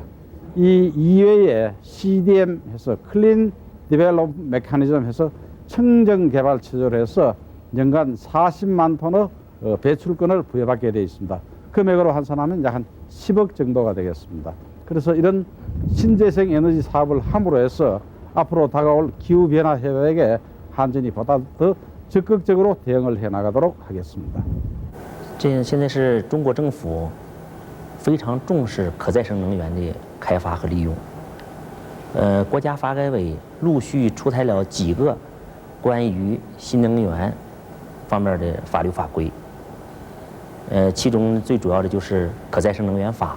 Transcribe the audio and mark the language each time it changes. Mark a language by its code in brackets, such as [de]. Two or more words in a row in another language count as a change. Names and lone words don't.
[ko] 이 이외에 CDM 해서 [en] clean development mechanism [ko] 해서 청정 개발 체제로 해서 연간 40만 톤의 배출권을 부여받게 되어 있습니다. 금액으로 환산하면 약 한 10억 정도가 되겠습니다. 그래서 이런 신재생 에너지 사업을 함으로 해서 앞으로 다가올 기후변화 협약에 한전이 보다 더 적극적으로 대응을 해나가도록 하겠습니다. [zh] 现在是中国政府非常重视可再生能源的开发和利用。国家发改委陆续出台了几个关于新能源方面的法律法规。其中最主要的就是可再生能源法。